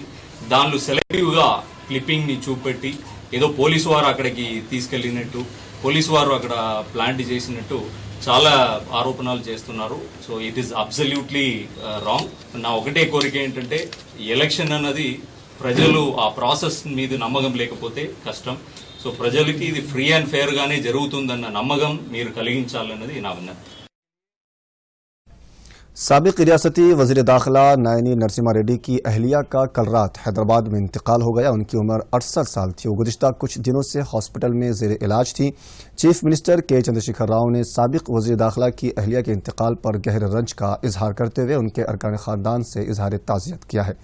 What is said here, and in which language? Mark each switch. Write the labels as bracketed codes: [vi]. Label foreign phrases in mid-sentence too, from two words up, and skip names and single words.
[te] దానిలో సెలెక్టివ్ గా క్లిప్పింగ్ ని చూపెట్టి ఏదో పోలీసు వారు అక్కడికి తీసుకెళ్లినట్టు, పోలీసు వారు అక్కడ ప్లాంట్ చేసినట్టు చాలా ఆరోపణలు చేస్తున్నారు. [en] so it is absolutely wrong. [te] నా ఒకటే కోరిక ఏంటంటే ఎలక్షన్ అన్నది ప్రజలు ఆ ప్రాసెస్ మీద నమ్మకం లేకపోతే కష్టం. సో ప్రజలకి ఇది [en] free and fair [te] గానే జరుగుతుందన్న నమ్మకం మీరు కలిగించాలన్నది నా విన్నతి. [ur] سابق ریاستی وزیر داخلہ نائنی نرسمہ ریڈی کی اہلیہ کا کل رات حیدرآباد میں انتقال ہو گیا. ان کی عمر 68 سال تھی. وہ گزشتہ کچھ دنوں سے ہاسپٹل میں زیر علاج تھی. [en] chief minister [ur] کے چندرشیکھر راؤ نے سابق وزیر داخلہ کی اہلیہ کے انتقال پر گہرے رنج کا اظہار کرتے ہوئے ان کے ارکان خاندان سے اظہار تعزیت کیا ہے.